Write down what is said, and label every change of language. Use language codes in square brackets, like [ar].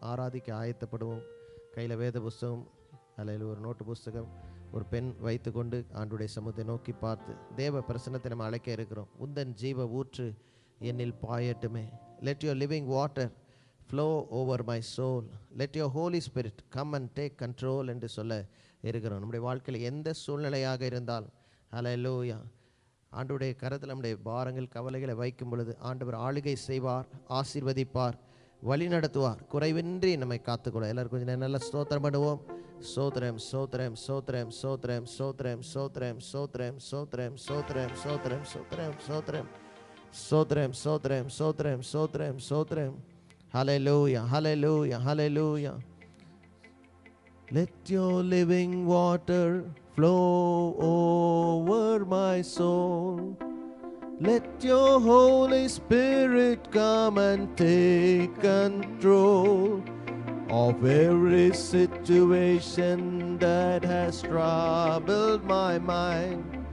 [ta] ஆராதிக்க ஆயத்தப்படுவோம். கையில் வேத புஸ்தகம் ஹல்லேலூயா ஒரு நோட்டு புஸ்தகம் ஒரு பெண் வைத்து கொண்டு ஆண்டுடைய சமூகத்தை நோக்கி பார்த்து தேவ பிரசன்னத்தை நம்ம அழைக்க இருக்கிறோம். உந்தன் ஜீவ ஊற்று என்னில் பாயட்டுமே. [en] Let your living water flow over my soul. Let your Holy Spirit come and take control [ta] என்று சொல்ல இருக்கிறோம். நம்முடைய வாழ்க்கையில் எந்த சூழ்நிலையாக இருந்தாலும் ஹல்லேலூயா ஆண்டவருடைய கரத்தில் நம்முடைய பாரங்கள் கவலைகளை வைக்கும் பொழுது ஆண்டவர் ஆளுகை செய்வார், ஆசீர்வதிப்பார், வழி நடத்துவார், குறைவின்றி நம்மை காத்துக்கொள்ள. எல்லாரும் கொஞ்சம் நல்லா ஸ்தோத்திரம் பண்ணுவோம். சோத்ரம் சோத்ரம் சோத்ரம் சோத்ரம் சோத்ரம் சோத்ரம் சோத்ரம் சோத்ரம் சோத்ரம் சோத்ரம் சோத்ரம் சோத்ரம் சோத்ரம் சோத்ரம் சோத்ரம் சோத்ரம் சோத்ரம். [en] Hallelujah, hallelujah, hallelujah. Let your living water flow over my soul. Let your Holy Spirit come and take control of every situation that has troubled my mind.